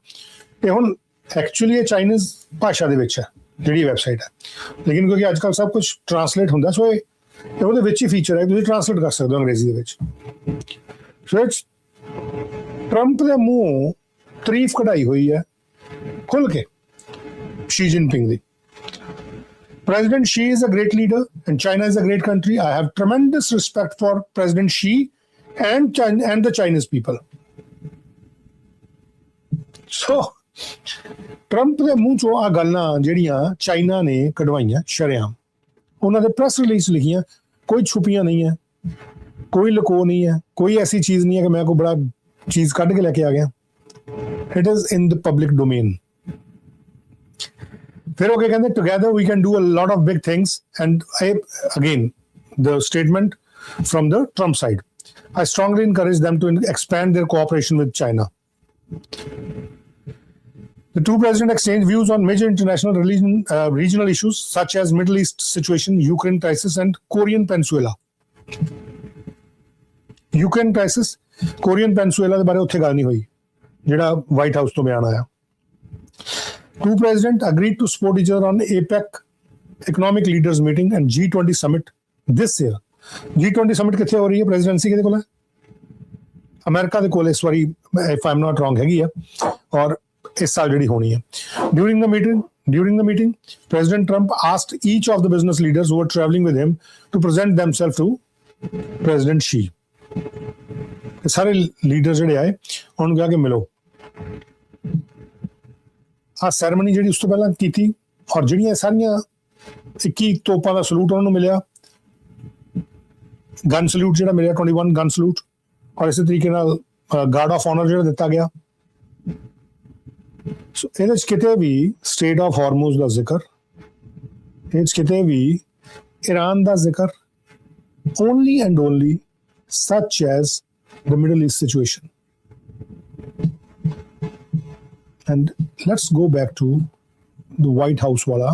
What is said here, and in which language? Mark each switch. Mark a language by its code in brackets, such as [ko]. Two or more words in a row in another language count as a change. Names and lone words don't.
[pa] ਤੇ ਹੁਣ ਐਕਚੁਅਲੀ ਇਹ ਚਾਈਨੀਜ਼ ਭਾਸ਼ਾ ਦੇ ਵਿੱਚ ਹੈ ਜਿਹੜੀ ਵੈਬਸਾਈਟ ਹੈ, ਲੇਕਿਨ ਕਿਉਂਕਿ ਅੱਜ ਕੱਲ੍ਹ ਸਭ ਕੁਝ ਟਰਾਂਸਲੇਟ ਹੁੰਦਾ, ਸੋ ਇਹ ਤੇ ਉਹਦੇ ਵਿੱਚ ਹੀ ਫੀਚਰ ਹੈ, ਤੁਸੀਂ ਟ੍ਰਾਂਸਲੇਟ ਕਰ ਸਕਦੇ ਹੋ ਅੰਗਰੇਜ਼ੀ ਦੇ ਵਿੱਚ। [en] so it's [pa] ਟਰੰਪ ਦੇ ਮੂੰਹੋਂ ਤਾਰੀਫ ਕਢਾਈ ਹੋਈ ਹੈ ਖੁੱਲ ਕੇ ਸ਼ੀ ਜਿਨਪਿੰਗ ਦੀ। [en] President Xi is a great leader and China is a great country. I have tremendous respect for President Xi and the Chinese people. [pa] So, Trump ਦੇ ਮੂੰਹ ਚੋਂ ਆ ਗੱਲਾਂ ਜਿਹੜੀਆਂ ਚਾਈਨਾ ਨੇ ਕਢਵਾਈਆਂ ਸ਼ਰੇਆਮ, ਉਹਨਾਂ ਦੇ ਪ੍ਰੈਸ ਰਿਲੀਜ਼ ਲਿਖੀਆਂ, ਕੋਈ ਛੁਪੀਆਂ ਨਹੀਂ ਹੈ, ਕੋਈ ਲੁਕੋ ਨਹੀਂ ਹੈ, ਕੋਈ ਐਸੀ ਚੀਜ਼ ਨਹੀਂ ਹੈ ਕਿ ਮੈਂ ਕੋਈ ਬੜਾ ਚੀਜ਼ ਕੱਢ ਕੇ ਲੈ ਕੇ ਆ ਗਿਆ। [en] It is in the public domain. [hi] फिर वो क्या कहते हैं, [en] together we can do a lot of big things. And again, the statement from the Trump side, I strongly encourage them to expand their cooperation with China. The two presidents exchanged views on major international regional issues such as Middle East situation, Ukraine crisis, and Korean Peninsula. Ukraine crisis, [pa] Korean Peninsula ਦੇ ਬਾਰੇ ਉੱਥੇ ਗੱਲ ਨਹੀਂ ਹੋਈ, ਜਿਹੜਾ ਵਾਈਟ ਹਾਊਸ ਤੋਂ ਬਿਆਨ ਆਇਆ। [en] Two presidents agreed to support each other on APEC economic leaders meeting and G20 summit this year. [pa] G20 summit ਕਿੱਥੇ ਹੋ ਰਹੀ ਹੈ? ਪ੍ਰੈਜ਼ੀਡੈਂਸੀ ਕਿਹਦੇ ਕੋਲ ਹੈ? ਅਮਰੀਕਾ ਦੇ ਕੋਲ ਇਸ ਵਾਰੀ, [en] if I'm not wrong, [pa] ਹੈਗੀ ਹੈ, ਔਰ ਇਸ ਸਾਲ ਜਿਹੜੀ ਹੋਣੀ ਹੈ। [en] During the meeting, President Trump asked each of the business leaders who were traveling with him to present themselves to President Xi. [pa] ਸਾਰੇ ਲੀਡਰ ਜਿਹੜੇ ਆਏ ਉਨ੍ਹਾਂ ਨੇ ਕਿਹਾ ਕਿ ਮਿਲੋ। ਆ ਸੈਰਮਨੀ ਜਿਹੜੀ ਉਸ ਤੋਂ ਪਹਿਲਾਂ ਕੀਤੀ, ਔਰ ਜਿਹੜੀਆਂ ਸਾਰੀਆਂ 21 ਤੋਪਾਂ ਦਾ ਸਲੂਟ ਉਹਨਾਂ ਨੂੰ ਮਿਲਿਆ, [en] gun salute [pa] ਜਿਹੜਾ ਮਿਲਿਆ 21 [en] gun salute, [pa] ਔਰ ਇਸੇ ਤਰੀਕੇ ਨਾਲ [en] guard of honour [pa] ਜਿਹੜਾ ਦਿੱਤਾ ਗਿਆ। ਸੋ ਇਹਦੇ 'ਚ ਕਿਤੇ ਵੀ ਸਟ੍ਰੇਟ ਆਫ ਹਾਰਮੂਜ਼ ਦਾ ਜ਼ਿਕਰ, ਇਹਦੇ 'ਚ ਕਿਤੇ ਵੀ ਈਰਾਨ ਦਾ ਜ਼ਿਕਰ, [en] only and only such as the Middle East situation. And let's go back to the White House wala.